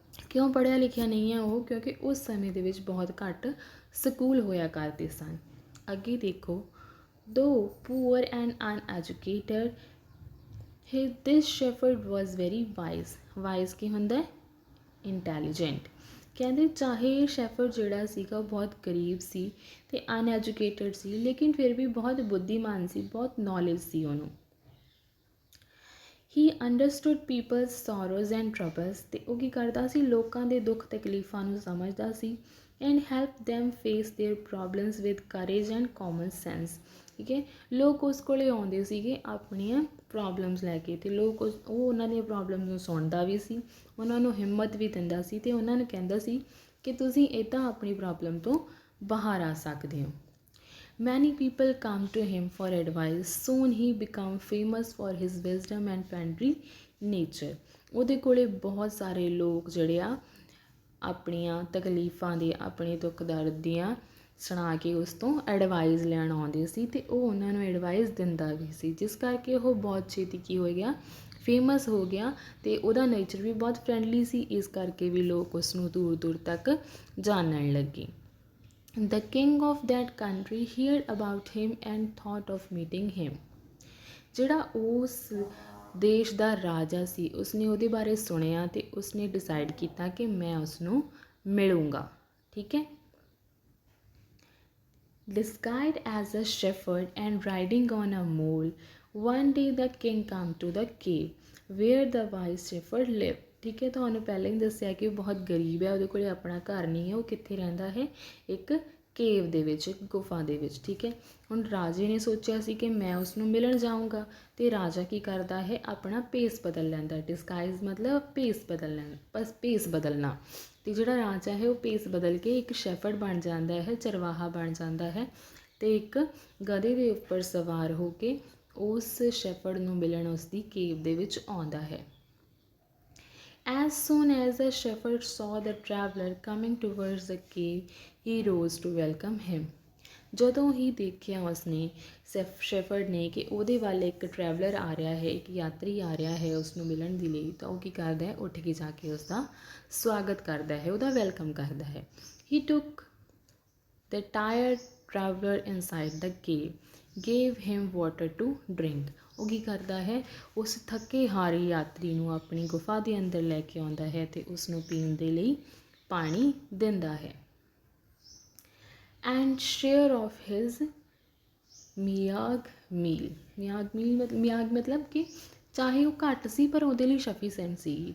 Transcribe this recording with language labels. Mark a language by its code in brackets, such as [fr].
[pa] ਕਿਉਂ ਪੜ੍ਹਿਆ ਲਿਖਿਆ ਨਹੀਂ ਹੈ ਉਹ? ਕਿਉਂਕਿ ਉਸ ਸਮੇਂ ਦੇ ਵਿੱਚ ਬਹੁਤ ਘੱਟ ਸਕੂਲ ਹੋਇਆ ਕਰਦੇ ਸਨ। ਅੱਗੇ ਦੇਖੋ, [en] though poor and uneducated, this shepherd was very wise. [pa] Wise ਕੀ ਹੁੰਦਾ? ਇੰਟੈਲੀਜੈਂਟ। ਕਹਿੰਦੇ ਚਾਹੇ ਇਹ ਸ਼ੈਫਰਡ ਜਿਹੜਾ ਸੀਗਾ ਉਹ ਬਹੁਤ ਗਰੀਬ ਸੀ ਅਤੇ ਅਨਐਜੂਕੇਟਡ ਸੀ, ਲੇਕਿਨ ਫਿਰ ਵੀ ਬਹੁਤ ਬੁੱਧੀਮਾਨ ਸੀ, ਬਹੁਤ ਨੌਲੇਜ ਸੀ ਉਹਨੂੰ। [en] he understood people's sorrows and troubles, [pa] ਅਤੇ ਉਹ ਕੀ ਕਰਦਾ ਸੀ? ਲੋਕਾਂ ਦੇ ਦੁੱਖ ਤਕਲੀਫਾਂ ਨੂੰ ਸਮਝਦਾ ਸੀ। [en] And help them face their problems with courage and common sense. [pa] ਠੀਕ ਹੈ, ਲੋਕ ਉਸ ਕੋਲੇ ਆਉਂਦੇ ਸੀਗੇ ਆਪਣੀਆਂ ਪ੍ਰੋਬਲਮਸ ਲੈ ਕੇ, ਅਤੇ ਲੋਕ ਉਹ ਉਹਨਾਂ ਦੀਆਂ ਪ੍ਰੋਬਲਮਸ ਨੂੰ ਸੁਣਦਾ ਵੀ ਸੀ, ਉਹਨਾਂ ਨੂੰ ਹਿੰਮਤ ਵੀ ਦਿੰਦਾ ਸੀ, ਅਤੇ ਉਹਨਾਂ ਨੂੰ ਕਹਿੰਦਾ ਸੀ ਕਿ ਤੁਸੀਂ ਇੱਦਾਂ ਆਪਣੀ ਪ੍ਰੋਬਲਮ ਤੋਂ ਬਾਹਰ ਆ ਸਕਦੇ ਹੋ। [en] Many people come to him for advice. Soon he became famous for his wisdom and friendly nature. [pa] ਉਹਦੇ ਕੋਲੇ ਬਹੁਤ ਸਾਰੇ ਲੋਕ ਜਿਹੜੇ ਆ ਆਪਣੀਆਂ ਤਕਲੀਫਾਂ ਦੇ, ਆਪਣੇ ਦੁੱਖ ਦਰਦ ਦੀਆਂ ਸੁਣਾ ਕੇ ਉਸ ਤੋਂ ਐਡਵਾਈਸ ਲੈਣ ਆਉਂਦੇ ਸੀ, ਅਤੇ ਉਹ ਉਹਨਾਂ ਨੂੰ ਐਡਵਾਈਸ ਦਿੰਦਾ ਵੀ ਸੀ, ਜਿਸ ਕਰਕੇ ਉਹ ਬਹੁਤ ਛੇਤੀ ਕੀ ਹੋ ਗਿਆ? ਫੇਮਸ ਹੋ ਗਿਆ, ਅਤੇ ਉਹਦਾ ਨੇਚਰ ਵੀ ਬਹੁਤ ਫਰੈਂਡਲੀ ਸੀ, ਇਸ ਕਰਕੇ ਵੀ ਲੋਕ ਉਸ ਨੂੰ ਦੂਰ ਦੂਰ ਤੱਕ ਜਾਣਨ ਲੱਗੇ। [en] The king of that country heard about him and thought of meeting him. [pa] ਜਿਹੜਾ ਉਸ ਦੇਸ਼ ਦਾ ਰਾਜਾ ਸੀ, ਉਸਨੇ ਉਹਦੇ ਬਾਰੇ ਸੁਣਿਆ ਅਤੇ ਉਸਨੇ ਡਿਸਾਈਡ ਕੀਤਾ ਕਿ ਮੈਂ ਉਸਨੂੰ ਮਿਲੂੰਗਾ। ਠੀਕ ਹੈ, [en] disguised as a shepherd and riding on a mule, one day the king came to the cave where the wise shepherd lived. [pa] ਠੀਕ ਹੈ, ਤੁਹਾਨੂੰ ਪਹਿਲਾਂ ਹੀ ਦੱਸਿਆ ਕਿ ਉਹ ਬਹੁਤ ਗਰੀਬ ਹੈ, ਉਹਦੇ ਕੋਲ ਆਪਣਾ ਘਰ ਨਹੀਂ ਹੈ, ਉਹ ਕਿੱਥੇ ਰਹਿੰਦਾ ਹੈ? ਇੱਕ ਕੇਵ ਦੇ ਵਿੱਚ, ਇੱਕ ਗੁਫਾ ਦੇ ਵਿੱਚ। ਠੀਕ ਹੈ, ਹੁਣ ਰਾਜੇ ਨੇ ਸੋਚਿਆ ਸੀ ਕਿ ਮੈਂ ਉਸਨੂੰ ਮਿਲਣ ਜਾਊਂਗਾ, ਅਤੇ ਰਾਜਾ ਕੀ ਕਰਦਾ ਹੈ? ਆਪਣਾ ਭੇਸ ਬਦਲ ਲੈਂਦਾ। ਡਿਸਗਾਈਜ਼ ਮਤਲਬ ਭੇਸ ਬਦਲ ਲੈਣਾ, ਬਸ ਭੇਸ ਬਦਲਣਾ। ਅਤੇ ਜਿਹੜਾ ਰਾਜਾ ਹੈ ਉਹ ਭੇਸ ਬਦਲ ਕੇ ਇੱਕ ਸ਼ੈਫਰਡ ਬਣ ਜਾਂਦਾ ਹੈ, ਚਰਵਾਹਾ ਬਣ ਜਾਂਦਾ ਹੈ, ਅਤੇ ਇੱਕ ਗਧੇ ਦੇ ਉੱਪਰ ਸਵਾਰ ਹੋ ਕੇ ਉਸ ਸ਼ੈਫਰਡ ਨੂੰ ਮਿਲਣ ਉਸਦੀ ਕੇਵ ਦੇ ਵਿੱਚ ਆਉਂਦਾ ਹੈ। [en] As soon as the shepherd saw the traveller coming towards the cave, he rose to welcome him. [pa] ਜਦੋਂ ਹੀ ਦੇਖਿਆ ਉਸਨੇ ਸ਼ੈਫਰਡ ਨੇ ਕਿ ਉਹਦੇ ਵੱਲ ਇੱਕ ਟਰੈਵਲਰ ਆ ਰਿਹਾ ਹੈ, ਇੱਕ ਯਾਤਰੀ ਆ ਰਿਹਾ ਹੈ ਉਸਨੂੰ ਮਿਲਣ ਦੇ ਲਈ, ਤਾਂ ਉਹ ਕੀ ਕਰਦਾ ਹੈ? ਉੱਠ ਕੇ ਜਾ ਕੇ ਉਸਦਾ ਸਵਾਗਤ ਕਰਦਾ ਹੈ, ਉਹਦਾ ਵੈਲਕਮ ਕਰਦਾ ਹੈ। [en] He took the tired traveller inside the cave, gave him water to drink. [pa] ਉਹ ਕੀ ਕਰਦਾ ਹੈ? ਉਸ ਥੱਕੇ ਹਾਰੇ ਯਾਤਰੀ ਨੂੰ ਆਪਣੀ ਗੁਫਾ ਦੇ ਅੰਦਰ ਲੈ ਕੇ ਆਉਂਦਾ ਹੈ ਅਤੇ ਉਸ ਨੂੰ ਪੀਣ ਦੇ ਲਈ ਪਾਣੀ ਦਿੰਦਾ ਹੈ। [en] And share of his ਮਿਆਗ meal. [pa] ਮਿਆਗ ਮਤਲਬ ਕਿ ਚਾਹੇ ਉਹ ਘੱਟ ਸੀ ਪਰ ਉਹਦੇ ਲਈ ਸਫੀਸ਼ੈਂਟ ਸੀ।